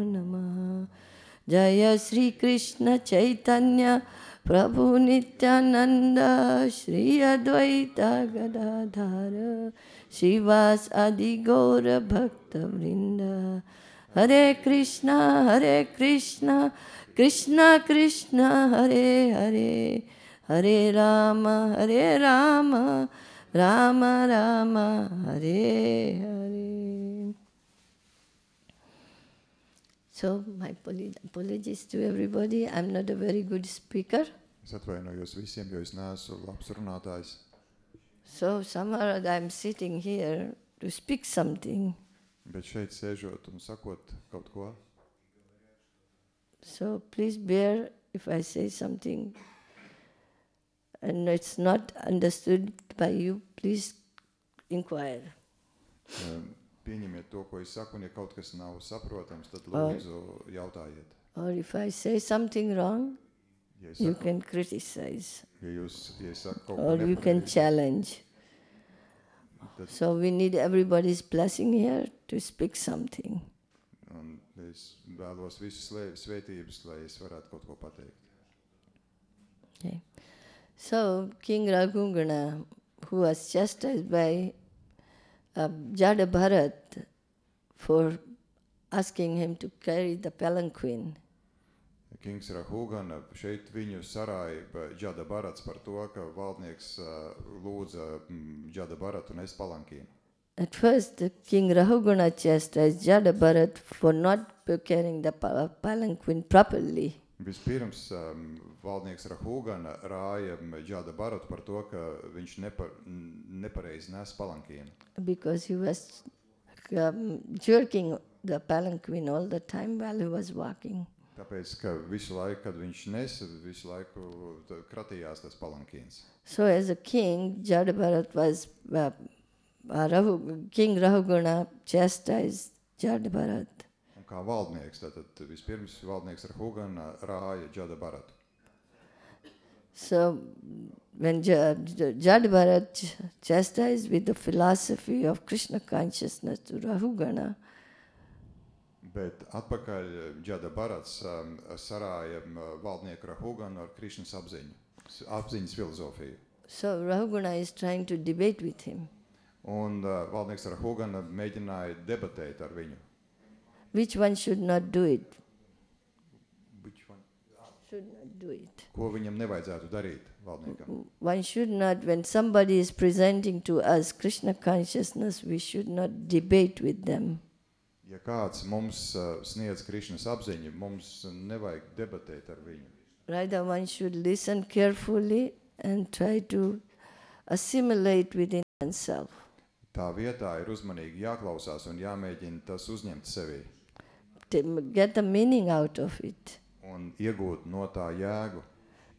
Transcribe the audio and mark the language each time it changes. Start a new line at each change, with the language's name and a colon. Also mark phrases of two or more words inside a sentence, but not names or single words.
Sanskrit: Namaha Jaya Sri Krishna Chaitanya Prabhu Nityananda Shri Advaita Gadadhara Shivas Adi Gaura Bhakta Vrinda Hare Krishna Krishna Krishna Hare Hare Hare Rama Rama Rama Hare Hare.
English: So my apologies to everybody. I'm not a very good speaker.
Latvian: Es atvainojos visiem, jo es neesmu labs runātājs.
English: So somehow I'm sitting here to speak something.
Latvian: Bet šeit sēžot un sakot kaut ko.
English: So please bear if I say something and it's not understood by you, please inquire.
Latvian: Pieņemiet to, ko es saku, un ja kaut kas nav saprotams, tad lūdzu jautājiet.
English: Or if I say something wrong,
Latvian: Ja es
English: you
Latvian: saku,
English: can criticize
Latvian: ja es saku kaut ko
English: or you can
Latvian: nepareizi,
English: challenge.
Latvian: tad
English: So we need everybody's blessing here to speak something.
Latvian: un es vēlos visu svētības, lai es varētu kaut ko pateikt.
English: Okay. So King Raghunatha, who was chastised by Jada Bharat for asking him to carry the palanquin, Kings Rahugana,
Latvian: šeit viņu sarāja Džada Barats par to, ka valdnieks lūdza Džada Baratu nest palankīnu.
English: at first King Raghunatha chastised Jada Bharat for not carrying the palanquin properly.
Latvian: Vispirms valdnieks Rahugana rāja Džada Baratu par to, ka viņš nepareizi nes palankīnu.
English: Because he was jerking the palanquin all the time while he was walking.
Latvian: Tāpēc, ka visu laiku, kad viņš nesa, visu laiku kratījās tas palankīns.
English: So as a king, Jada Bharat was, King Raghunatha chastised Jada Bharat.
Latvian: Un kā valdnieks, tātad vispirms valdnieks Rahugana rāja Džada Baratu.
English: So when Jada Bharat chastised with the philosophy of Krishna consciousness to Raghunatha,
Latvian: Bet atpakaļ Džada Barats sarāja valdnieku Rahuganu ar Krišnas apziņas filozofiju.
English: so Raghunatha is trying to debate with him.
Latvian: Un valdnieks Rahugana mēģināja debatēt ar viņu.
English: Which one should not do it? Which one? Should not do it.
Latvian: Ko viņam nevajadzētu darīt, valdniekam?
English: One should not, when somebody is presenting to us Krishna consciousness, we should not debate with them.
Latvian: Ja kāds mums sniedz Krišnas apziņu, mums nevajag debatēt ar viņu.
English: Rather, one should listen carefully and try to assimilate within oneself.
Latvian: Tā vietā ir uzmanīgi jāklausās un jāmēģina tas uzņemt sevī.
English: To get the meaning out of it.
Latvian: Un iegūt no tā jēgu.